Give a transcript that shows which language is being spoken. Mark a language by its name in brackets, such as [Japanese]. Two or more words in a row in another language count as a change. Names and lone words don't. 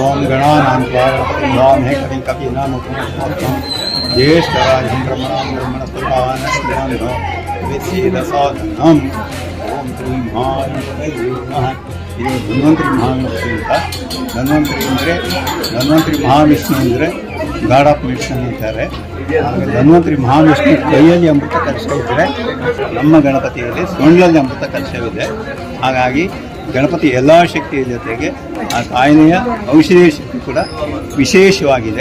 [Sanskrit] गणानां त्वा गणपतिं कविं कवीनामुपमश्रवस्तमं ज्येष्ठराजं ब्रह्मणां विद्येदसाधनम् ओम श्री महागणपतये नमः. [Kannada] ಇದು ಧನ್ವಂತರಿ ಮಹಾವಿಷ್ಣು ಅಂತ. ಧನ್ವಂತರಿ ಮಹಾವಿಷ್ಣು ಅಂದರೆ [English] God of medicine [Kannada] ಅಂತಾರೆ. ಧನ್ವಂತರಿ ಮಹಾವಿಷ್ಣು ಕೈಯಲ್ಲಿ ಅಮೃತ ಕಲಶ ಇದ್ದರೆ ನಮ್ಮ ಗಣಪತಿಯಲ್ಲಿ ಸೊಂಡ್ಲಲ್ಲಿ ಅಮೃತ ಕಲಶವಿದೆ. ಹಾಗಾಗಿ ಗಣಪತಿ ಎಲ್ಲ ಶಕ್ತಿಯ ಜೊತೆಗೆ ಆ ತಾಯಿಯ ಔಷಧೀಯ ಶಕ್ತಿ ಕೂಡ ವಿಶೇಷವಾಗಿದೆ.